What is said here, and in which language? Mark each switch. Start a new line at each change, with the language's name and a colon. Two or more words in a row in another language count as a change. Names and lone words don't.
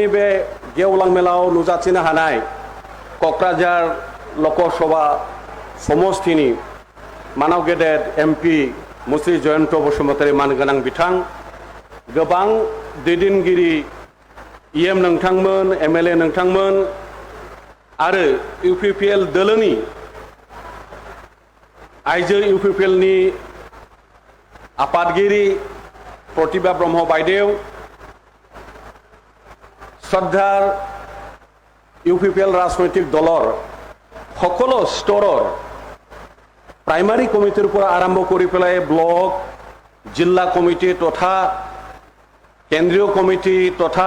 Bodo: बे गेवलां मेलाव नुजाथिनो हानाय क'क्राझार लकसभा समस्तिनि मानव गेदेर MP मुस्रि जयन्त बसुमतारी मानगोनां बिथां गोबां दैदेनगिरि EM नोंथांमोन MLA नोंथांमोन आरो UPPL दोलोनि आइजो UPPL नि आफादगिरि प्रतिभा ब्रह्म बायदेव
Assamese: শ্ৰদ্ধাৰ UPPL ৰাজনৈতিক দলৰ সকলো স্তৰৰ
English: primary committee
Assamese: পৰা আৰম্ভ কৰি পেলাই ব্লক জিলা কমিটি তথা কেন্দ্ৰীয় কমিটি তথা